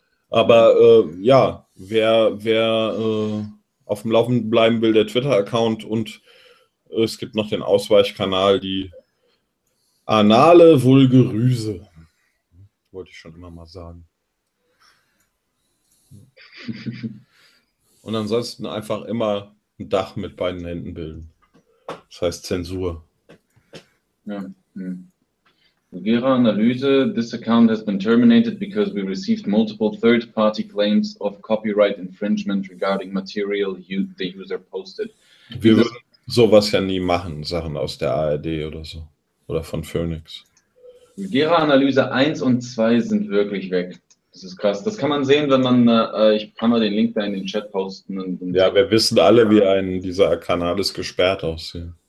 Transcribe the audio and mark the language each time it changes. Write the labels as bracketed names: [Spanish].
[German] Aber ja, wer auf dem Laufenden bleiben will, der Twitter-Account und es gibt noch den Ausweichkanal, die Anale Vulgerüse. Wollte ich schon immer mal sagen. Und ansonsten einfach immer ein Dach mit beiden Händen bilden. Das heißt Zensur. Ja. [English] Vulgera Analyse, this account has been terminated because we received multiple third-party claims of copyright infringement regarding material the user posted. [German] Wir würden sowas ja nie machen, Sachen aus der ARD oder so. Oder von Phoenix. Vulgera Analyse 1 und 2 sind wirklich weg. Das ist krass. Das kann man sehen, wenn man, ich kann mal den Link da in den Chat posten. Und ja, wir wissen alle, wie ein dieser Kanal ist gesperrt aussieht.